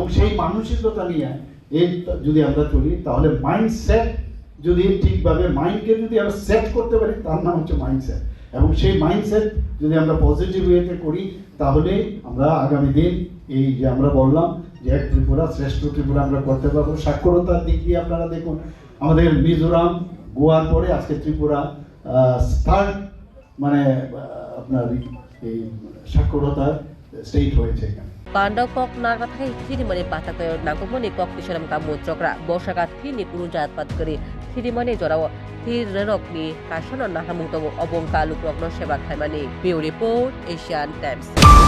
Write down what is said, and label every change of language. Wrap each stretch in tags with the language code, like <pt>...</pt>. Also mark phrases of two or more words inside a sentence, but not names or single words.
<bn>সেই মানসিকতা নিয়ে যদি আমরা চলি তাহলে মাইন্ডসেট যদি ঠিকভাবে মাইন্ডকে যদি আমরা সেট করতে পারি তার নাম হচ্ছে মাইন্ডসেট এবং সেই মাইন্ডসেট যদি আমরা পজিটিভ ওয়েতে করি তাহলে আমরা আগামী দিন এই যে আমরা বললাম যে এক ত্রিপুরা শ্রেষ্ঠ ত্রিপুরা আমরা করতে পারবো সাক্ষরতার দিক দিয়ে আপনারা দেখুন আমাদের মিজোরাম গোয়ার পরে আজকে ত্রিপুরা থার্ড মানে আপনার এই সাক্ষরতার স্টেট হয়েছে এখানে</bn> <trp>Pandau kok narkathai Thirimani Batatayo Nagumani kok Tisharam Kamuchokra Boshaka Thini Purujat Patkari Thirimani Jorao Thirenokni Kashana Nahamuto Obonka Lukrokno Sheba Khaimani</trp> <en>Bureau Report</en> <trp>Asian Times</trp>